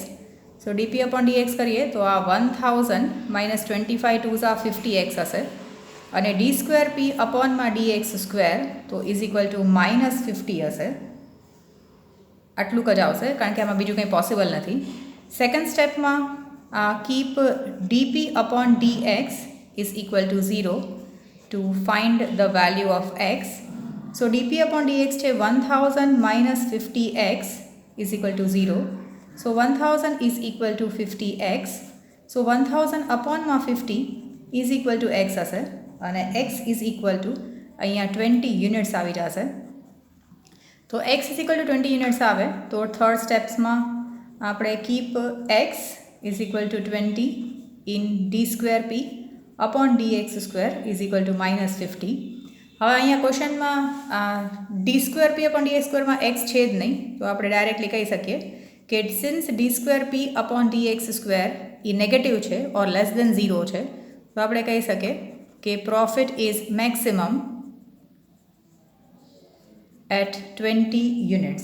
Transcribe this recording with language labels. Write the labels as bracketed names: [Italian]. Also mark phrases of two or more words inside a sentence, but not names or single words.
[English] so dp upon dx [Gujarati] કરીએ તો આ [English] 1000 minus 25 to આ 50x [Gujarati] હશે અને [English] d square p uponમાં dx square તો is equal to minus 50 હશે. [Gujarati] આટલું જ આવશે કારણ કે આમાં બીજું કંઈ પોસિબલ નથી. [English] second stepમાં keep dp upon dx is equal to 0 to find the value of x. So dp upon dx છે 1000 minus 50x is equal to 0. So 1000 is equal to 50x. So 1000 upon માં 50 is equal to x [Gujarati] હશે અને [English] x is equal to [Gujarati] અહીંયા 20 યુનિટ્સ આવી જશે. [English] તો x is equal to 20 યુનિટ્સ [Gujarati] આવે તો [English] third stepsમાં આપણે કીપ x is equal to 20 in d square p upon dx square is equal to minus 50. [Gujarati] હવે અહીંયા ક્વેશ્ચનમાં [English] d square p upon dx squareમાં [Gujarati] એક્સ છે જ નહીં તો આપણે ડાયરેક્ટલી કહી શકીએ કે [English] since d square p upon dx square [Gujarati] એ નેગેટિવ છે [English] or less than [Gujarati] 0 છે તો આપણે કહી શકીએ કે [English] profit is maximum at 20 units.